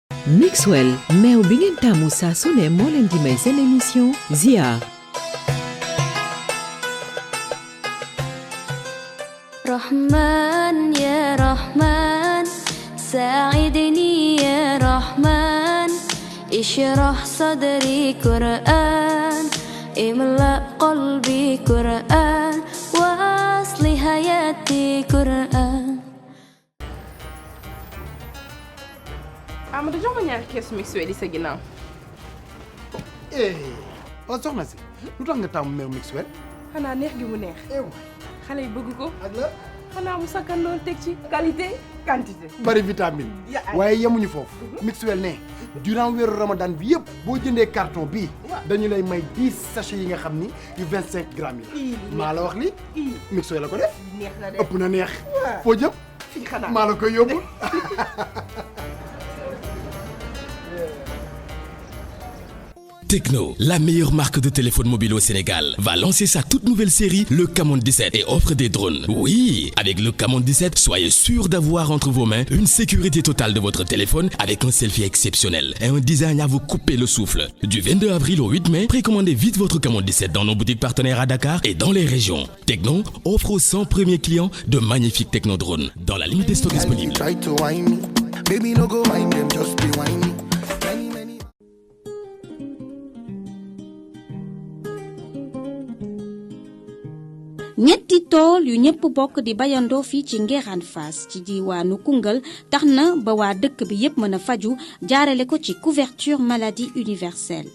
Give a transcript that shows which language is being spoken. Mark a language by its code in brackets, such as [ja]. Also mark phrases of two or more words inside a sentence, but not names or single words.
[wo] Mixwell meew bi ngeen taamu saa su ne moo leen di may seen émission Ziar. [ar] رحمن يا رحمن ساعدني يا رحمن اشرح صدري قرآن املأ قلبي قرآن واصلح حياتي قرآن. [wo] Amadou jox ma ñaari keesu Mixwell yi sa ginnaaw. waaw soxna si lu tax nga taamu meew Mixwell. xanaa neex gi mu neex. xale yi bëgg ko. ak la xanaa mu sakkan lool teg ci [fr] qualité quantité. [wo] bari vitamine. waaye yemuñu foofu. Mixwell ne durant weeru Ramadan bi yëpp boo jëndee carton bii dañu lay may 10 sachets yi nga xam ni yu 25 grammes yi la. maa la wax li Mixwell la ko def. neex na de ëpp na neex. foo jëm. fii xanaa maa la koy yóbbu. [fr] Tecno, la meilleure marque de téléphone mobile au Sénégal, va lancer sa toute nouvelle série, le Camon 17, et offre des drones. Oui, avec le Camon 17, soyez sûr d'avoir entre vos mains une sécurité totale de votre téléphone avec un selfie exceptionnel et un design à vous couper le souffle. Du 22 avril au 8 mai, précommandez vite votre Camon 17 dans nos boutiques partenaires à Dakar et dans les régions. Tecno offre aux 100 premiers clients de magnifiques Tecno drones dans la limite des stocks disponibles. [wo] ñetti tool yu ñëpp bokk di bayandoo fii ci Nguékhane Fass ci diwaanu Koungheul tax na ba waa dëkk bi yépp mën a faju jaarale ko ci [fr] couverture maladie universelle.